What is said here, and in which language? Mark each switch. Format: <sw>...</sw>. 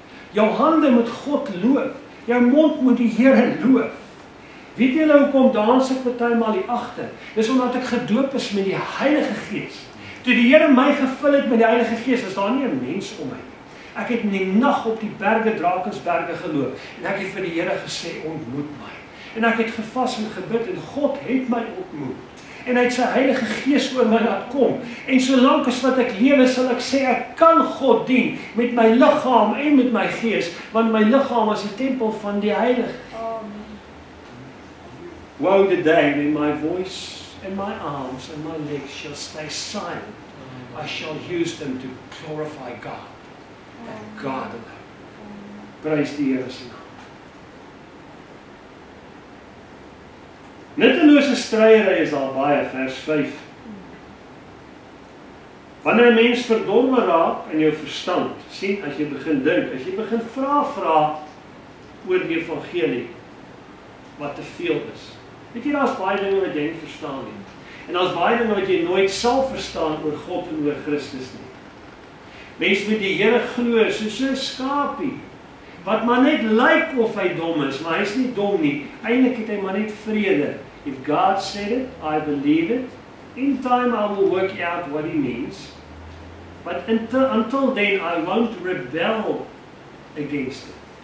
<af>Jou hande moet God loof. Jou mond moet die Here loof. Weet julle hoekom dans ek partymal hier agter? Dis omdat ek gedoop is met die Heilige Gees. Toe die Here my gevul het met die Heilige Gees, was daar nie 'n mens om my nie. Ek het in die nag op die berge, Drakensberge geloop en ek het vir die Here gesê, ontmoet my. En ek het gevas en gebid en God het my ontmoet. En hy het sy Heilige Gees oor my laat kom. En solank as wat ek lewe, sal ek sê, ek kan God dien met my liggaam en met my gees, want my liggaam is die tempel van die Heilige.</af> <en>Woe the day when my voice and my arms and my legs shall stay silent. I shall use them to glorify God. And God alone.</en> <af>Prys die Here se naam. Nuttelose stryery is al baie, vers 5. Wanneer 'n mens verdorwe raak in jou verstand, sien as jy begin dink, as jy begin vra oor die evangelie, wat te veel is. Weet jy, daar's baie dinge wat jy nie verstaan nie. En daar's baie dinge wat jy nooit sal verstaan oor God en oor Christus nie. Mens moet die Here glo soos 'n skapie, wat maar net lyk of hy dom is, maar hy's nie dom nie. Eintlik het hy maar net vrede.</af> <en>If God said it, I believe it. In time I will work out what he means. But until then I won't rebel against it.</en>